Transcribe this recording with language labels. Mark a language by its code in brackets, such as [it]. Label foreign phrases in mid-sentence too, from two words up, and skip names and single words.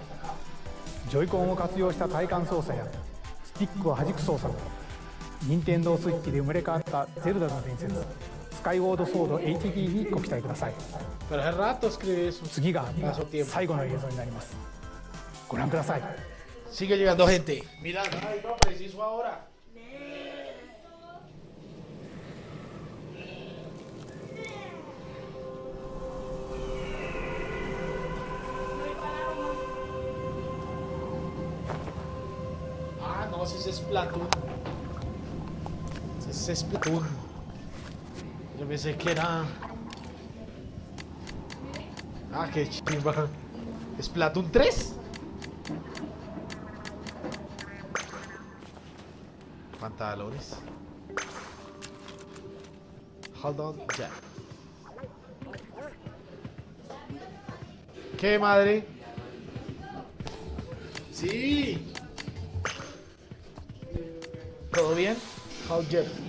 [ja] ジョイコンを活用した体感操作やスティックを弾く操作も任天堂スイッチで生まれ変わったゼルダの伝説スカイウォードソード HD にご期待ください。次が最後の映像になります。ご覧ください。 [es] Sigue llegando gente. Mira, ay, no, preciso ahora. Ah, no, si es Splatoon. Si es Splatoon. Yo pensé que era. Ah, qué chimba. ¿Splatoon 3? Pantalones. [en] Hold on, [es] ya. ¿Qué madre? Sí. ¿Todo bien? [en] How jet.